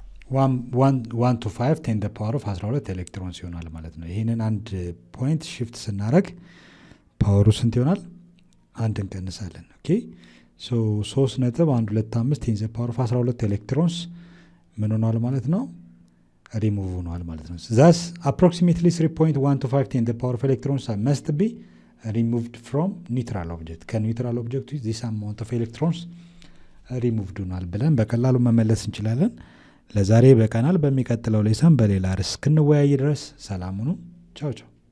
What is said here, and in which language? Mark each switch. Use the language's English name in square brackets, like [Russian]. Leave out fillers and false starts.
[Amharic] 1 to 5 10 the power of 12 ኤሌክትሮንስ ይሆናል ማለት ነው። ይሄንን አንድ ፖይንት shift ስናደርግ ፓወሩ ስንት ይሆናል? አንድ እንቀንሳለን። ኦኬ ሶ 3.125 10 the power of 12 ኤሌክትሮንስ ምን ሆኗል ማለት ነው? ሪሙቭ ሆኗል ማለት ነው። [English] thus approximately 3.1 to 5 10 the power of electrons must be removed from neutral object. [Amharic] ከኒውትራል ኦብጀክት [English] this amount of electrons removed [Amharic] ሆኗል ብለን በቀላሉ መመለስ እንችላለን። ለዛሬ በቀናል። በሚቀጥለው ሌሰን በሌላ ርዕስ እስክንወያይ ድረስ ሰላም ሁኑ። ቻው ቻው።